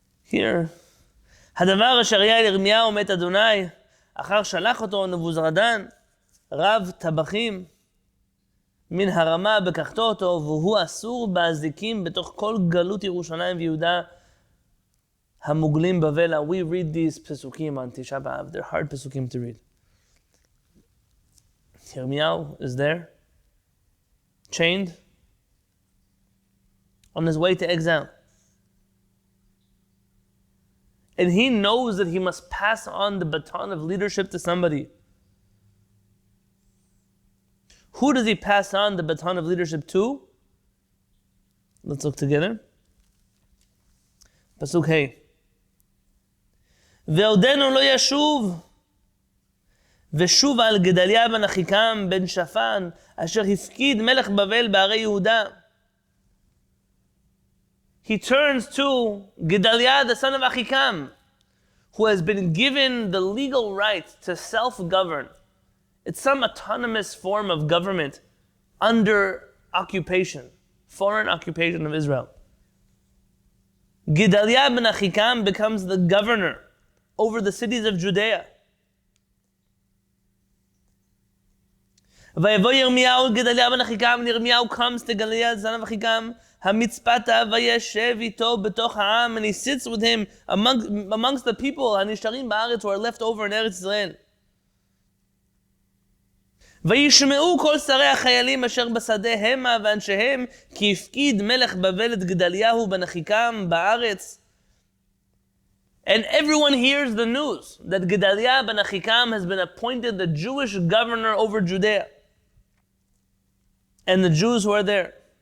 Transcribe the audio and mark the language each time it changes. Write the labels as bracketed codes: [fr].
[he] Here, הדבר אשר היה ירמיהו מת אדוני, אחר שלח אותו נבוזרדן, רב טבחים, מן הרמה בקחתו אותו, והוא אסור באזיקים בתוך כל גלות ירושלים ויהודה המוגלים בבלה. [en] We read these pesukim on Tisha B'Av. They're hard pesukim to read. Yirmiyahu is there, chained, on his way to exile. And he knows that he must pass on the baton of leadership to somebody. Who does he pass on the baton of leadership to? Let's look together. Pasuk Hey. [he] ועודנו לא ישוב, ושוב על גדליה בן אחיקם בן שפן, אשר הפקיד מלך בבל בערי יהודה. [en] He turns to Gedalia, the son of Achikam, who has been given the legal right to self-govern. It's some autonomous form of government under occupation, foreign occupation of Israel. Gedalya Ben Achikam becomes the governor over the cities of Judea. [he] ויבוא ירמיהו גדליה בן אחיקם, [en] ירמיהו comes to Gedalia, the son of Achikam, [he] המצפתה וישב איתו בתוך העם, [en] and he sits with him amongst the people [he] הנשארים בארץ [en] who are left over in Eretz Israel. [he] וישמעו כל שרי החיילים אשר בשדה המה ואנשיהם, כי הפקיד מלך בבל את גדליהו בן אחיקם בארץ. [en] And everyone hears the news that Gedalia Ben Achikam has been appointed the Jewish governor over Judea. And the Jews who are there.